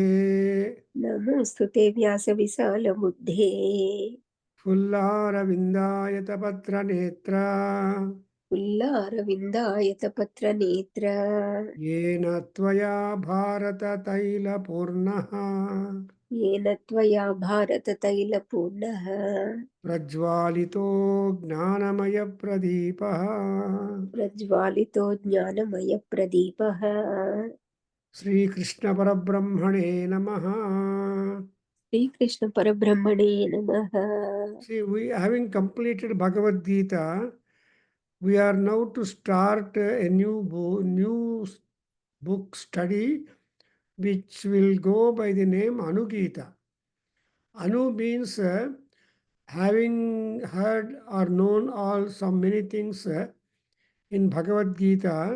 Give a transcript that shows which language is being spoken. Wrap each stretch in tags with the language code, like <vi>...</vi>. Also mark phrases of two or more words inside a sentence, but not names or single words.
<sa>नमोस्तुते व्यास विशाल बुद्धे फुल्लारविन्दायत पत्र नेत्र पुल्लारविन्दायतपत्रनेत्र एन त्वया भारत तैलपूर्णः येन त्वया भारततैलपूर्णः प्रज्वालितो ज्ञानमय प्रदीपः. प्रज्वालितो ज्ञानमयप्रदीपः. श्रीकृष्ण परब्रह्मणे नमः. श्रीकृष्णपरब्रह्मणे नमः.</sa> <en>See, we having completed Bhagavad Gita, we are now to start a new book study which will go by the name Anugita. Anu means having heard or known all some many things in Bhagavad Gita.</en>